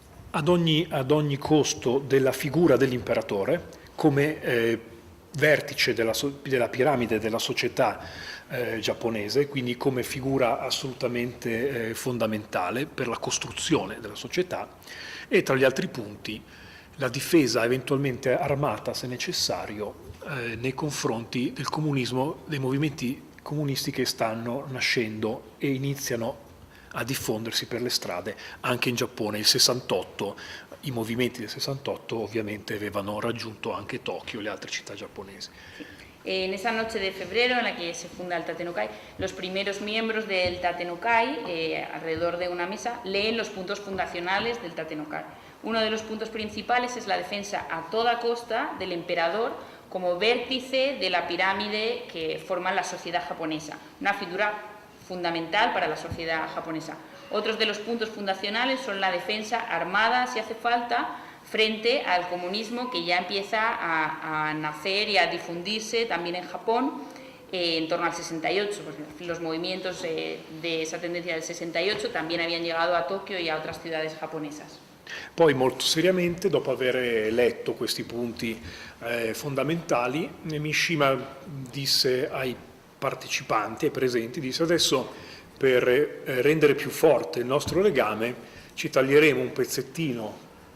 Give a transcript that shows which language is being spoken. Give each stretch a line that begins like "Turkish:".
Italian: ad ogni costo della figura dell'imperatore come vertice della piramide della società giapponese, quindi come figura assolutamente fondamentale per la costruzione della società, e tra gli altri punti la difesa eventualmente armata, se necessario, nei confronti del comunismo, dei movimenti comunisti che stanno nascendo e iniziano a diffondersi per le strade anche in Giappone. I movimenti del 68 ovviamente avevano raggiunto anche Tokio e le altre città giapponesi.
Spanish: En esa noche de febrero en la que se funda el Tatenokai, los primeros miembros del Tatenokai, alrededor de una mesa, leen los puntos fundacionales del Tatenokai. Uno de los puntos principales es la defensa a toda costa del emperador como vértice de la pirámide que forma la sociedad japonesa, una figura fundamental para la sociedad japonesa. Otros de los puntos fundacionales son la defensa armada, si hace falta, frente al comunismo que ya empieza a nacer y a difundirse también en Japón en torno al 68. Pues los movimientos de esa tendencia del 68 también habían llegado a Tokio y a otras ciudades japonesas.
Italian: Poi molto seriamente, dopo aver letto questi punti fondamentali, Mishima disse ai partecipanti, ai presenti, disse: adesso per rendere più forte il nostro legame ci taglieremo un pezzettino